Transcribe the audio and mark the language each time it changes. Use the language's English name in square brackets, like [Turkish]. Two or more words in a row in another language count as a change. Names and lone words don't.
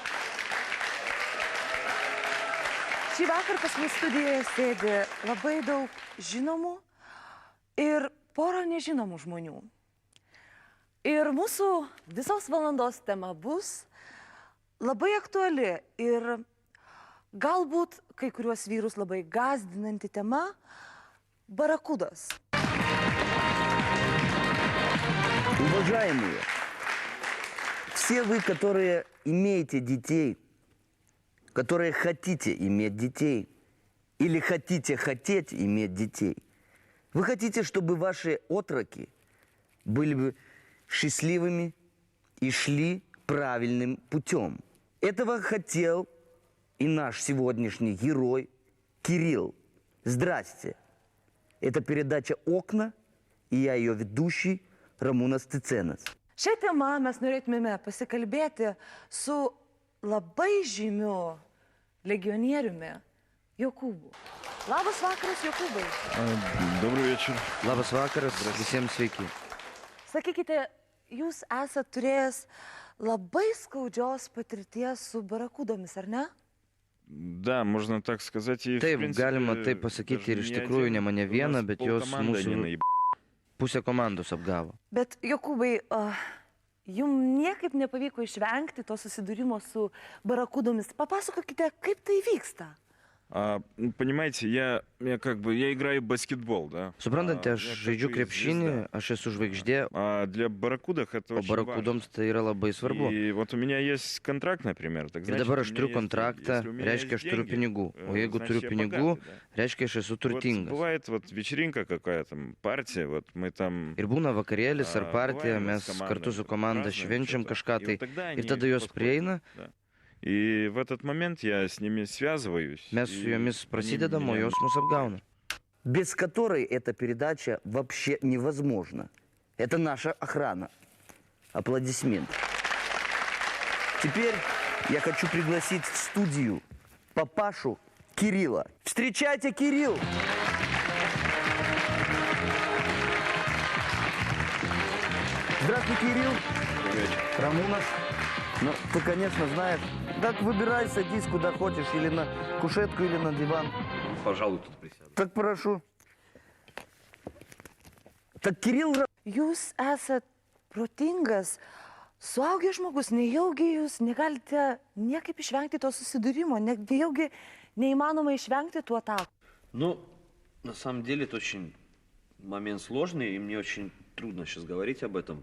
[Lithuanian] Šį vakar pas mus studijoje sėdi labai daug žinomų ir porą nežinomų žmonių. Ir mūsų visos valandos tema bus labai aktuali ir galbūt kai kuriuos vyrus labai gąsdinanti tema – barakudos. [Russian] Уважаемые, все вы, которые имеете детей, которые хотите иметь детей или хотите хотеть иметь детей, вы хотите, чтобы ваши отроки были бы счастливыми и шли правильным путем. Этого хотел и наш сегодняшний герой Кирилл. Здрасте. Это передача «Окна», и я ее ведущий Ramūnas Cicėnas. [Lithuanian] Šią temą mes norėtumėme pasikalbėti su labai žymiu legionieriumi Jokūbu. Labas vakaras, Jokūbai. [Russian] Добрый вечер. [Lithuanian] Labas vakaras, visiems sveiki. Sakykite, jūs esat turėjęs labai skaudžios patirties su barakudomis, ar ne? [Russian] Да, можно так сказать. И, [Lithuanian] Taip, [Russian] в принципе, [Lithuanian] galima taip pasakyti ir iš tikrųjų ne mane vieną, bet jos mūsų pusę komandos apgavo. Bet, Jokūbai, jums niekaip nepavyko išvengti to susidūrimo su barakudomis. Papasakokite, kaip tai vyksta. [Russian] Понимаете, я играю в баскетбол, да. [Lithuanian] Suprantate, aš žaidžiu krepšinį, aš esu žvaigždė, [Russian] А для барракудах это [Lithuanian] o [Russian] очень важно. [Lithuanian] barakudoms tai yra labai svarbu. [Russian] И вот у меня есть контракт, например. Так, [Lithuanian] Ir [Russian] значит, [Lithuanian] dabar [Russian] у [Lithuanian] aš [Russian] меня [Lithuanian] turiu [Russian] есть- [Lithuanian] kontraktą, [Russian] если у меня [Lithuanian] reiškia, aš [Russian] есть [Lithuanian] turiu [Russian] деньги, [Lithuanian] pinigų. O jeigu [Russian] значит, [Lithuanian] turiu [Russian] я [Lithuanian] pinigų, [Russian] богатый, да. [Lithuanian] reiškia, aš esu [Russian] Вот [Lithuanian] turtingas. [Russian] бывает вот вечеринка какая-то, партия, вот мы там... [Lithuanian] Ir būna vakarėlis ar [Russian] А, [Lithuanian] partija, [Russian] бываем [Lithuanian] mes [Russian] с командой, [Lithuanian] kartu su komanda [Russian] празднуем [Lithuanian] švenčiam [Russian] что-то. [Lithuanian] kažką [Russian] И [Lithuanian] tai. [Russian] вот тогда [Lithuanian] Ir [Russian] они [Lithuanian] tada jos [Russian] подходят, [Lithuanian] prieina, [Russian] да. И в этот момент я с ними связываюсь. [Lithuanian] mes su [Russian] и [Lithuanian] jomis [Russian] они [Lithuanian] prasidedam, o [Russian] меня [Lithuanian] jos mus apgauna. [Russian] Без которой эта передача вообще невозможна. Это наша охрана. Аплодисменты. Теперь я хочу пригласить в студию папашу Кирилла. Встречайте, Кирилл! Здравствуй, Кирилл. Рамунас. Ну, ты, конечно, знаешь, так выбирай, садись куда хочешь, или на кушетку, или на диван. Пожалуй, тут присяду. Так прошу. Так, Кирилл... [Lithuanian] Jūs esat protingas, suaugęs žmogus, nejaugi jūs negalite niekaip išvengti to susidūrimo, nejaugi neįmanoma išvengti tų atakų. [Russian] Ну, на самом деле это очень момент сложный, и мне очень трудно сейчас говорить об этом.